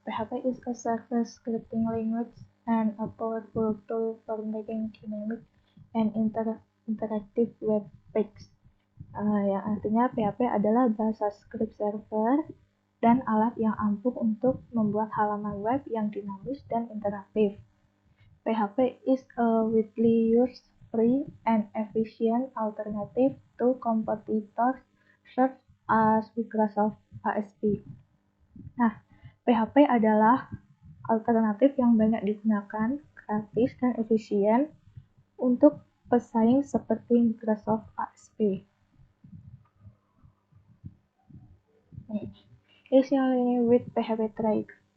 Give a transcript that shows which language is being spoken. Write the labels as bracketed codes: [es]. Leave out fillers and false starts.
[en] PHP is a server scripting language and a powerful tool for making dynamic and interactive web pages. [id] Yang artinya PHP adalah bahasa script server dan alat yang ampuh untuk membuat halaman web yang dinamis dan interaktif. [en] PHP is a widely used, free, and efficient alternative to competitors such as Microsoft ASP. [id] Nah, PHP adalah alternatif yang banyak digunakan, gratis dan efisien untuk pesaing seperti Microsoft ASP. [en] Additionally, with PHP Trade.